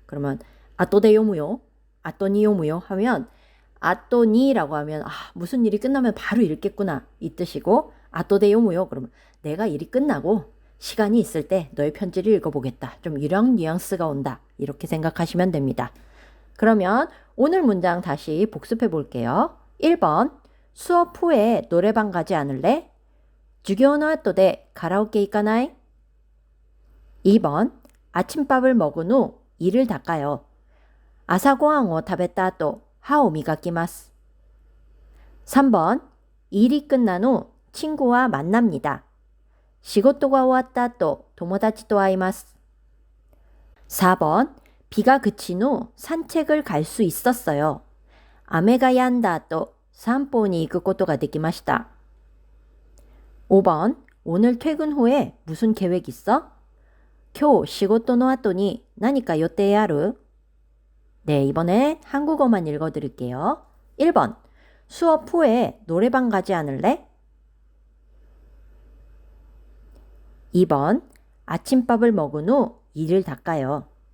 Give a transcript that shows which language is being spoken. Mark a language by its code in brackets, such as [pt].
[ko] 그러면 [ja] 아또데 요무요? 아또니 요무요? [ko] 하면 아또니라고 하면 무슨 일이 끝나면 바로 읽겠구나 이 뜻이고 [ja] 아또데 요무요? [ko] 그러면 내가 일이 끝나고 시간이 있을 때 너의 편지를 읽어보겠다. 좀 이런 뉘앙스가 온다. 이렇게 생각하시면 됩니다. 그러면 오늘 문장 다시 복습해 볼게요. 1번 수업 후에 노래방 가지 않을래? [ja] 授業の後でカラオケ行かない? [ko] 2번 아침밥을 먹은 후 이를 닦아요. [ja] 朝ごはんを食べた後歯を磨きます. [ko] 3번 일이 끝난 후 친구와 만납니다. [ja] 仕事が終わった後友達と会います. [ko] 4번 비가 그친 후 산책을 갈 수 있었어요. [ja] 雨が止んだ後散歩に行くことができました. [ko] 5번 오늘 퇴근 후에 무슨 계획 있어? [ja] 今日仕事の後に何か予定ある? [ko] 네, 이번엔 한국어만 읽어드릴게요. 1번 수업 후에 노래방 가지 않을래? 2번 아침밥을 먹은 후 이를 닦아요.